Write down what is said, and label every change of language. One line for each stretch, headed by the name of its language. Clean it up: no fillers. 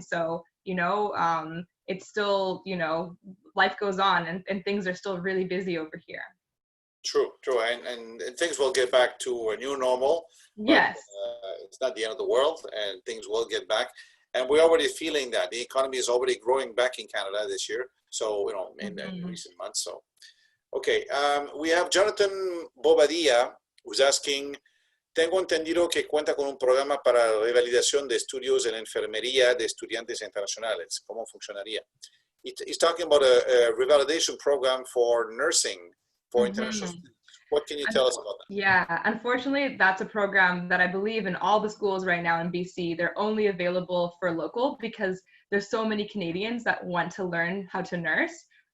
English: So, you know, it's still, you know, life goes on and things are still really busy over here. True. And things will get back to a new normal. Yes. But, it's not the end of the world and things will get back. And we're already feeling that. The economy is already growing back in Canada this year. So, you know, in recent months. So, okay. We have Jonathan Bobadilla, who's asking,
Spanish: tengo entendido que cuenta con un programa para revalidación de estudios en enfermería de estudiantes internacionales. ¿Cómo funcionaría?
English: He's talking about a revalidation program for nursing for international students. What can you tell us about that? Yeah, unfortunately, that's a program that I believe in all the schools right now in BC, they're only available for local because there's so many Canadians that want to learn how to nurse.